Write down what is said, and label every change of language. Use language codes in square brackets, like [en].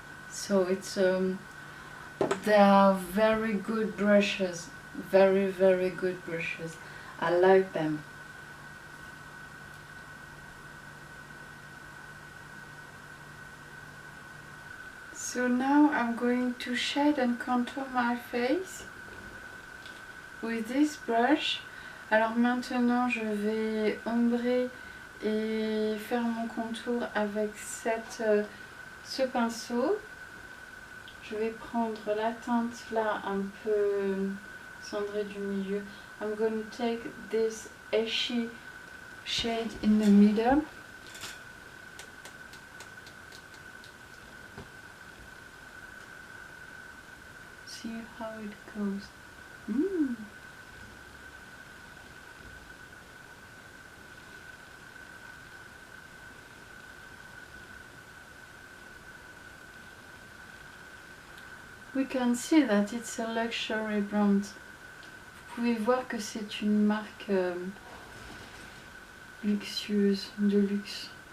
[en] So it's they are very good brushes, very good brushes. I like them. So now I'm going to shade and contour my face with this brush. [fr] Alors maintenant je vais ombrer et faire mon contour avec ce pinceau. Je vais prendre la teinte là un peu cendrée du milieu. [en] I'm going to take this ashy shade in the middle. See how it goes. We can see that it's a luxury brand. [fr] Vous pouvez voir que c'est une marque luxueuse, de luxe.